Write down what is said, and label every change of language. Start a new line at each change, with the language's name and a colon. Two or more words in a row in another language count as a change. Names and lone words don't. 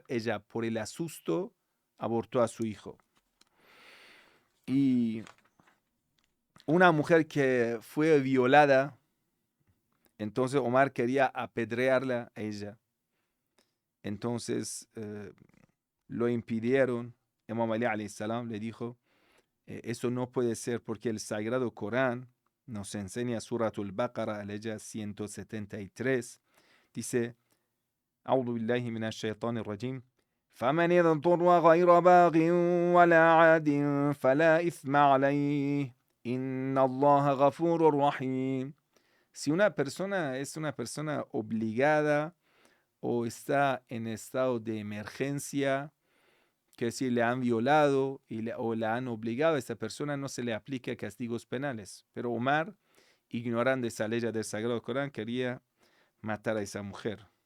Spanish: Ella, por el asusto, abortó a su hijo. Y una mujer que fue violada, entonces Omar quería apedrearla a ella. Entonces lo impidieron. Imam Ali
Arabic: عليه السلام
Spanish: le dijo, eso no puede ser porque el Sagrado Corán nos enseña Suratul Baqara, aleya 173, dice,
Arabic: أعوذ بالله من الشيطان الرجيم فمن اضطر غير باغ ولا عاد فلا إثم عليه إن الله غفور رحيم.
Spanish: Si una persona es una persona obligada o está en estado de emergencia, que si le han violado o la han obligado, a esta persona no se le aplica castigos penales. Pero Omar, ignorando esa ley del Sagrado Corán, quería matar a esa mujer.